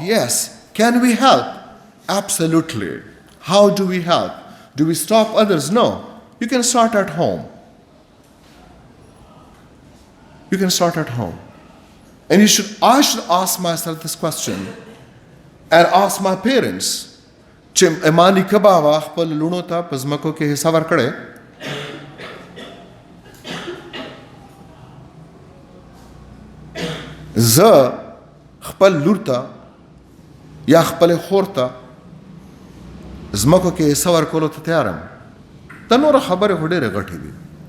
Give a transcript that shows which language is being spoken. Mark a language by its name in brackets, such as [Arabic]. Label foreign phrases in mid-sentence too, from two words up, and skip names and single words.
[English] Yes. Can we help? Absolutely. How do we help? Do we stop others? No. You can start at home. You can start at home. And I should ask myself this question and ask my parents. [Pashto] چې امانی کباوا خپل لونو ته پزمکو کې حصہ ورکړي زه خپل لور ته یا خپل خور ته زمکو کې حصہ ورکولو ته تیار یم دا نوره خبرې خو ډېرې غټې دي